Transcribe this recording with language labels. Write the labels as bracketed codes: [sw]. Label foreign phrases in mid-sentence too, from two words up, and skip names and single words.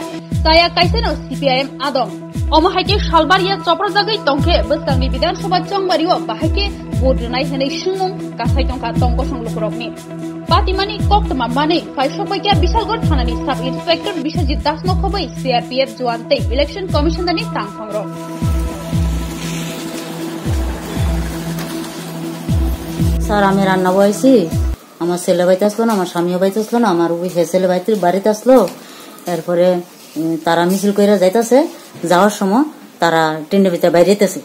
[trp] Saya kaisano CPIM adong Omahake Shalbaria Choprojagai tongke Beskangni Bidan Sabha Chongbario bahake bodnai hanai sungmung kasai tongka tongko songlukurokni. Patimani koktama mane Faisopaikia Bishalgor Thanani [en] Sub Inspector [trp] Biswajit Das Nokhobai CRPF Joante Election Commission dani tangphangro. [bn] স্যার আমি রান্না বয়েছি, আমার ছেলে বাড়িতে আসলো না, আমার স্বামীও বাড়িতে আসলো না, আমার ওই ছেলে বাড়িতে আসলো। এরপরে তারা মিছিল কইরা যাইতাছে, যাওয়ার সময় তারা টেন্ডের ভিতরে বাইরে যেতেছে।